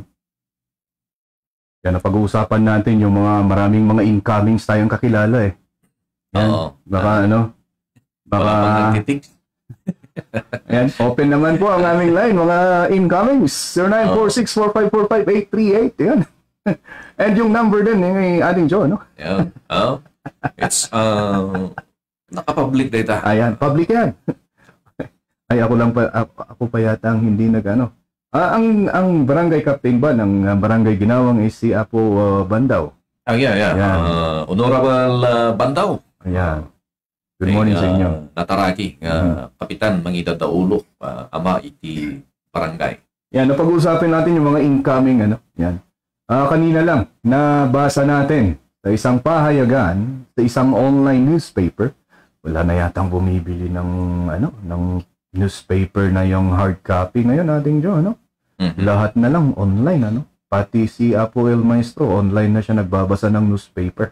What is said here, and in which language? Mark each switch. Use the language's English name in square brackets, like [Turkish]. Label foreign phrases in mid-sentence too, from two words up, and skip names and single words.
[Filipino] Yan, pag-uusapan natin yung maraming mga incomings tayong kakilala eh. Yan. Baka baka Ayan, open naman po ang aming line, mga incomings. 0946-4545-838. Yan. And yung number din ng ating Joe, no? [English] Yeah. It's naka-public data. [Filipino] Ayan, public yan. Ay, ako pa yata ang hindi ang barangay captain ba ng barangay Ginawang is si Apo Bandaw. [English] Yeah. Honorable Bandaw. [Filipino] Ayan. [English] Good morning [Filipino] sa inyo. [Iloko] Nataraki, Kapitan Mangida Daulo, ama iti barangay. [Filipino] Yan, napag-uusapin natin yung mga incoming, yan. Kanina lang, nabasa natin sa isang pahayagan, sa isang [English] online newspaper. [Filipino] Wala na yatang bumibili ng newspaper na yung [English] hard copy [Filipino] ngayon ating Joe, Lahat na lang online, Pati si Apo El Maestro, online na siya nagbabasa ng newspaper.